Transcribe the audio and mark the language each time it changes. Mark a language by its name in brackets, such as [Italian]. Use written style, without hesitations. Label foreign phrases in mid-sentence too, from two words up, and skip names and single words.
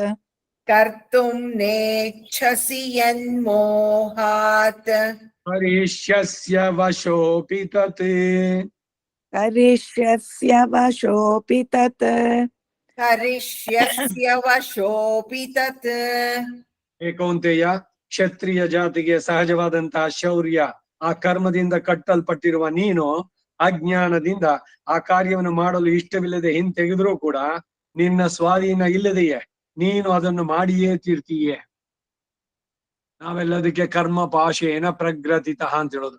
[Sanskrit] ಕರ್ತುಂ ನೇಚ್ಛಸಿ ಯನ್ಮೋಹಾತ್ ಕರಿಷ್ಯಸ್ಯ ವಶೋಪಿ ತತ್ ಕರಿಷ್ಯಸ್ಯ ವಶೋಪಿ ತತ್ ಕರಿಷ್ಯಸ್ಯ ವಶೋಪಿ ತತ್. ಕೌಂತೆಯ, [Kannada] ಕ್ಷತ್ರಿಯ ಜಾತಿಗೆ ಸಹಜವಾದಂತಹ ಶೌರ್ಯ, ಆ ಕರ್ಮದಿಂದ ಕಟ್ಟಲ್ಪಟ್ಟಿರುವ ನೀನು ಅಜ್ಞಾನದಿಂದ ಆ ಕಾರ್ಯವನ್ನು ಮಾಡಲು ಇಷ್ಟವಿಲ್ಲದೆ ಹಿಂತೆಗೆದ್ರೂ ಕೂಡ ನಿನ್ನ ಸ್ವಾಧೀನ ಇಲ್ಲದೆಯೇ ನೀನು ಅದನ್ನು ಮಾಡಿಯೇ ತೀರ್ತೀಯೇ. ನಾವೆಲ್ಲದಕ್ಕೆ [Sanskrit] ಕರ್ಮ ಪಾಶೇನ ಪ್ರಗ್ರತಿತಃ [Kannada] ಅಂತ ಹೇಳೋದು.